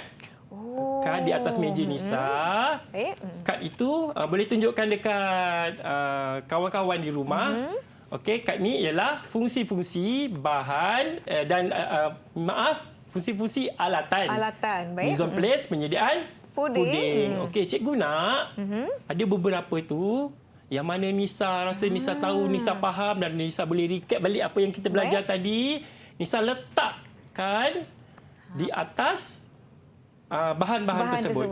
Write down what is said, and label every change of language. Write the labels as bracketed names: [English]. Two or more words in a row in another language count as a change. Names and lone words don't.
[Malay] Kad di atas meja Nisa. Kad itu boleh tunjukkan dekat kawan-kawan di rumah. Okey, kad ni ialah fungsi-fungsi bahan dan fungsi-fungsi alatan. Baik. [French] Mise en place, [Malay] penyediaan puding. Okey, cikgu nak ada beberapa tu yang mana Nisa rasa Nisa tahu, Nisa faham dan Nisa boleh recap balik apa yang kita belajar tadi. Nisa letakkan di atas bahan-bahan tersebut.